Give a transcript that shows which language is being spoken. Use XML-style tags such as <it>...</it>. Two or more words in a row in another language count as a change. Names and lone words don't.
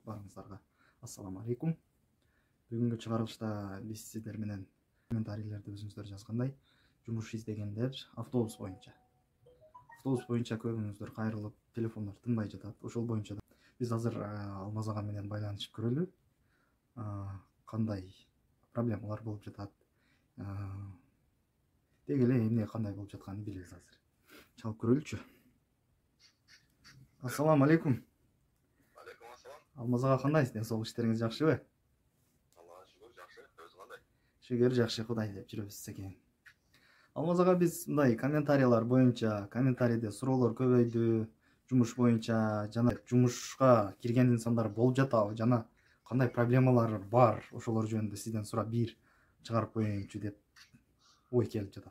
<ky>Барыңыздарга</ky> <ar>السلام عليكم.</ar> <ky>Бүгүнкү чыгарылышта биз сиздер менен комментарийлерди өзүңүздөр жазгандай жумуш издегендер автобус боюнча көбүңүздөр кайрылып, телефондор тынбай жатат. Ошол боюнча биз азыр Алмаз ага менен байланышып көрөлү. Кандай проблемалар болуп жатат, деги эле эмне кандай болуп жатканын билебиз азыр. Чалып көрөлүчү.</ky> <ar>السلام عليكم. عليكم السلام.</ar> <ky>Алмаз ага кандайсыз? Ден соолук иштериңиз жакшыбы? Аллага шүгүр, жакшы. Өзүң кандай? Шүгүр, жакшы, Кудай деп жүрөбүз экен. Алмаз ага биз мындай комментарийлер боюнча, комментарийде суроолор көбөйдү. Жумуш боюнча жана жумушка кирген инсандар болуп жатабы жана кандай проблемалар бар, ошолор жөнүндө сизден сурап бир чыгарып коеюнчу деп ой келип жатат.</ky>